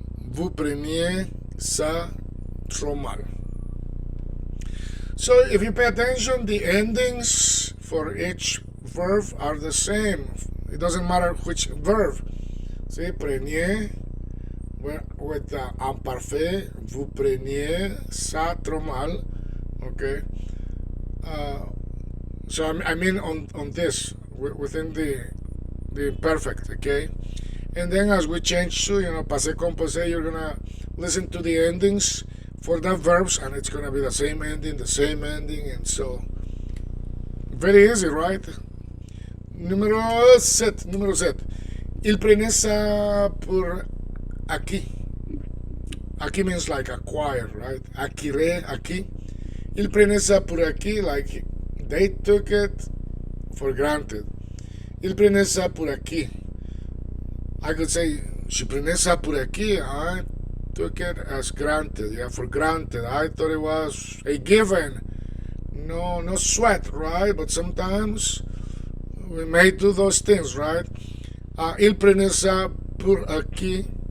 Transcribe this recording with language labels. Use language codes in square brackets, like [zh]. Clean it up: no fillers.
[fr] Vous preniez ça trop mal. [en] So if you pay attention, the endings for each verb are the same. It doesn't matter which verb. See, preniez with the imparfait. [fr] Vous preniez ça trop mal. [en] Okay. So I mean on this within the imperfect, okay? And then as we change to, passé composé, you're gonna listen to the endings for the verbs and it's gonna be the same ending, and so very easy, right? [fr] Numéro 7. Il prenait ça pour acquis. [en] Acquis means like acquire, right? Acquérir, acquis. [fr] Il prenait ça pour acquis, [en] like they took it for granted. [fr] Il prenait ça pour acquis. [en] I could say, [fr] je prenais ça pour acquis. [en] I took it as granted. Yeah, for granted. I thought it was a given. No sweat, right? But sometimes we may do those things, right? [fr] Il prenait ça pour acquis.